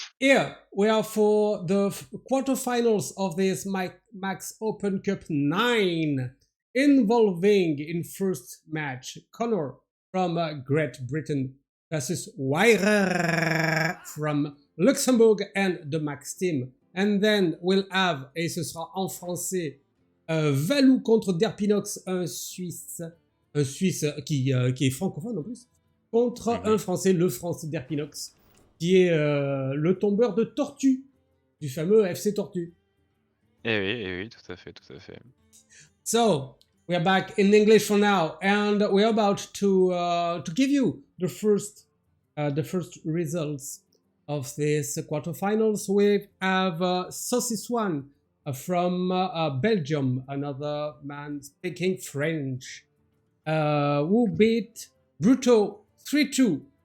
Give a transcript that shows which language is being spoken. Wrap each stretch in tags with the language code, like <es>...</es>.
<en>Here we are for the quarterfinals of this Max Open Cup 9, involving in first match Connor from Great Britain versus wiRer from Luxembourg and the Max team. And then we'll have,</en> <fr>et ce sera en français, Valou contre Derpinox, un Suisse qui est francophone en plus, contre un Mhm. Français, le Français Derpinox, qui est le tombeur de Tortue, du fameux FC Tortue. Eh oui, tout à fait, tout à fait.</fr> <en>So, we are back in English for now, and we're about to give you the first results of this quarterfinals. We have Saucis One from Belgium, another man speaking French, who beat Bruto 3-2.</en>